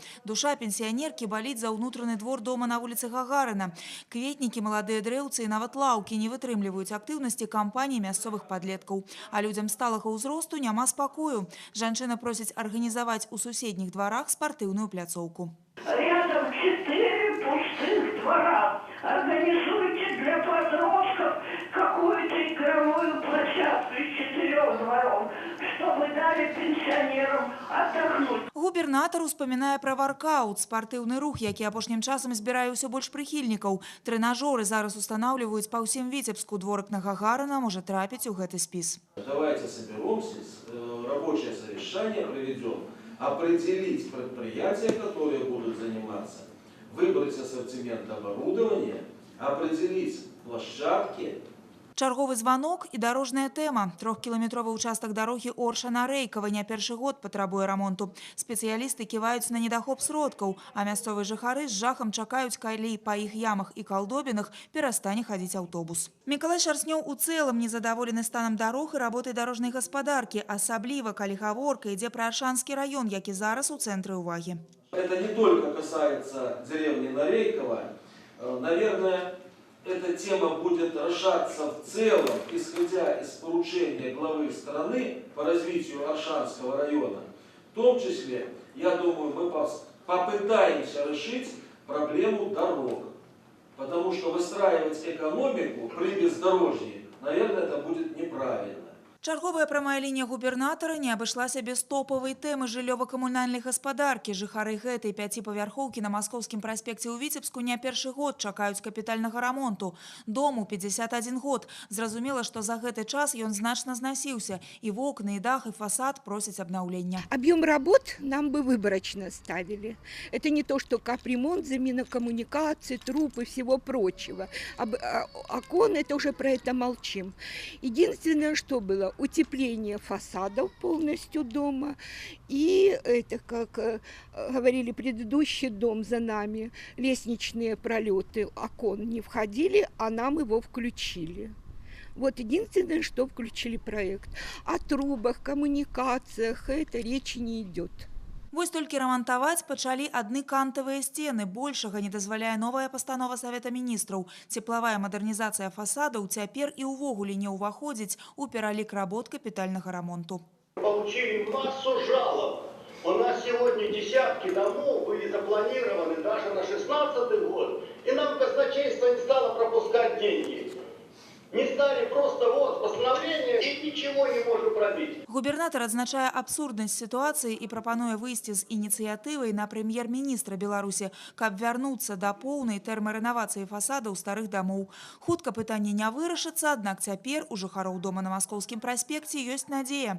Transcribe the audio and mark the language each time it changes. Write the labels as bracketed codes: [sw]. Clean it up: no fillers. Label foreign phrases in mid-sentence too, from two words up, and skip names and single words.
[be] Душа пенсіянеркі баліць за ўнутраны двор дома на вуліцы Гагарына. Кветнікі, маладыя дрэўцы і нават лаўкі не вытрымліваюць актыўнасці кампаній мясцовых падлеткаў. А людзям сталага ўзросту няма спакою. Жанчына просіць арганізаваць у суседніх дварах спартыўную пляцоўку. [ru] Рядом 4 пустых двора. Организуйте для подростков какую-то игровую площадку из 4 дворов, чтобы дали пенсионерам отдохнуть. [be] Губернатар успамінае пра варкаут, спартыўны рух, які апошнім часам збірае ўсё больш прыхільнікаў. Трэнажоры зараз устанаўліваюць па ўсім Віцебску. Дворык на Гагарына можа трапіць у гэты спіс. [ru] Давайте соберемся, рабочее совещание проведем, определить предприятия, которые будут заниматься, выбрать ассортимент оборудования, определить площадки. [be] Чарговы званок і дарожная тэма. 3-кіламетровы ўчастак дарогі Орша-на-Рэйкава не першы год патрабуе рамонту. Спецыялісты ківаюць на недахоп сродкаў, а мясцовыя жыхары з жахам чакаюць, калі па іх ямах і калдобінах перастане хадзіць аўтобус. Мікалай Шарснёў у цэлым незадаволены станам дарог і работай дарожнай гаспадаркі, асабліва калі гаворка ідзе пра Аршанскі раён, які зараз у цэнтры ўвагі. [ru] Это не только касается деревни Нарейкова. Наверное, эта тема будет решаться в целом, исходя из поручения главы страны по развитию Аршанского района. В том числе, я думаю, мы попытаемся решить проблему дорог. Потому что выстраивать экономику при бездорожье, наверное, это будет неправильно. [be] Чарговая прамая лінія губернатара не абышлася без топавай тэмы жыллёва-камунальнай гаспадаркі. Жыхары гэтай 5-павярхоўкі на Маскоўскім праспекце ў Віцебску не першы год чакаюць капітальнага рамонту. Дому 51 год. Зразумела, што за гэты час ён значна знасіўся. І вокны, і дах, і фасад просяць абнаўлення. [ru] Объем работ нам бы выборочно ставили. Это не то, что капремонт, замена коммуникаций, труб и всего прочего. Окон, это уже про это молчим. Единственное, что было, утепление фасадов полностью дома. И это, как говорили, предыдущий дом за нами, лестничные пролеты окон не входили, а нам его включили. Вот единственное, что включили проект. О трубах, коммуникациях это речи не идет. [be] Вось толькі рамантаваць пачалі адны кантавыя сцены. Большага не дазваляе новая пастанова Савета міністраў. Цеплавая мадэрнізацыя фасадаў цяпер і ўвогуле не ўваходзіць у пералік работ капітальнага рамонту. [ru] Получили массу жалоб. У нас сегодня десятки домов были запланированы даже на 16-й год. И нам казначейство не стало пропускать деньги. Не стали просто вот постановление и ничего не можем пробить. [be] Губернатар адзначае абсурднасць сітуацыі і прапануе выйсці з ініцыятывай на прэм'ер-міністра Беларусі, каб вярнуцца да поўнай тэрмарэновацыі фасадаў старых дамоў. Хутка пытанне не вырашыцца, аднак цяпер у жыхароў дома на Маскоўскім праспекце ёсць надзея.